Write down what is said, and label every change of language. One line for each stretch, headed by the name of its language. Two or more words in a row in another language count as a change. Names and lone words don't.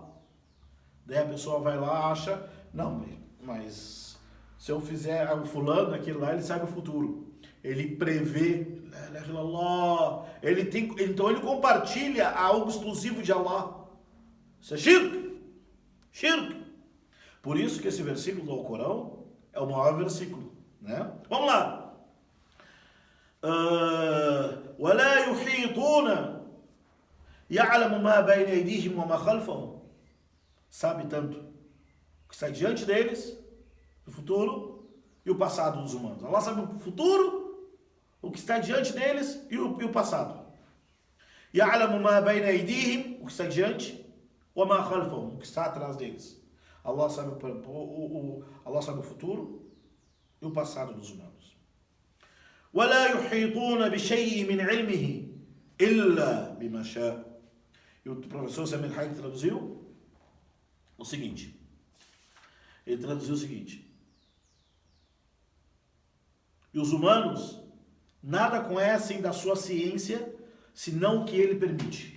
Portuguese: Daí a pessoa vai lá, acha, não, mas se eu fizer o fulano, aquele lá, ele sabe o futuro. Ele prevê, então ele compartilha algo exclusivo de Allah. Isso é shirk. Shirk. Por isso que esse versículo do Alcorão é o maior versículo. Né? Vamos lá.
Arabic: وَلَا يُحِيطُونَ يَعْلَمُ مَا بَيْنَ أَيْدِيهِمْ وَمَا خَلْفَهُم.
Portuguese: Sabe tanto o que está diante deles, o futuro e o passado dos humanos. Allah sabe o futuro, o que está diante deles e o passado.
Arabic: يَعْلَمُ مَا بَيْنَ أَيْدِيهِمْ,
Portuguese: o que está diante,
Arabic: وَمَا خَلْفَهُم,
Portuguese: o que está atrás deles. Allah sabe o futuro e o passado dos humanos.
Arabic: وَلَا يُحِيطُونَ بِشَيْءٍ مِنْ عِلْمِهِ إِلَّا بِمَا شَاءَ.
Portuguese: E o professor Samir Hayek traduziu o seguinte. Ele traduziu o seguinte. E os humanos nada conhecem da sua ciência, senão o que ele permite.